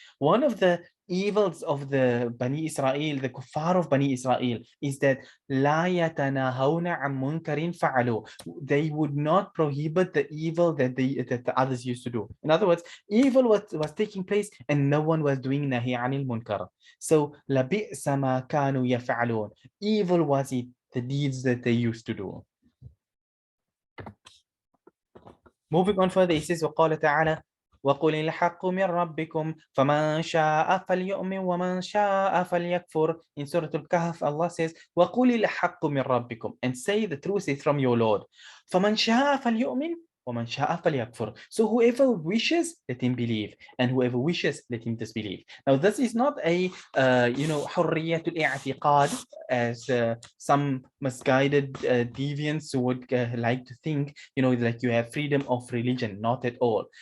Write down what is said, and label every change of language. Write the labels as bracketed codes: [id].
[en] One of the evils of the Bani Israel, the kuffar of Bani Israel, is that [ar] لَا يَتَنَاهَوْنَ عَن مُنْكَرٍ فَعَلُوا. [en] They would not prohibit the evil that the others used to do. In other words, evil was taking place and no one was doing nahi anil munkar. So [ar] لَبِئْسَ مَا كَانُوا يَفْعَلُونَ. [en] Evil was it, the deeds that they used to do. Moving on further, it says, [ar] وَقَالَ تَعَالَى وَقُلِ الْحَقُّ مِنْ رَبِّكُمْ فَمَنْ شَاءَ فَلْيُؤْمِنْ وَمَنْ شَاءَ فَلْيَكْفُرْ. [en] In Surah Al-Kahf, Allah says, [ar] وَقُلِ الْحَقُّ مِنْ رَبِّكُمْ, [en] and say the truth is from your Lord. [ar] فَمَنْ شَاءَ فَلْيُؤْمِنْ وَمَنْ شَاءَ فَلْيَكْفُرْ. [en] So whoever wishes, let him believe, and whoever wishes, let him disbelieve. Now this is not a [ar] حرية الاعتقاد, [en] as some misguided deviants would like to think, you know, like you have freedom of religion. Not at all.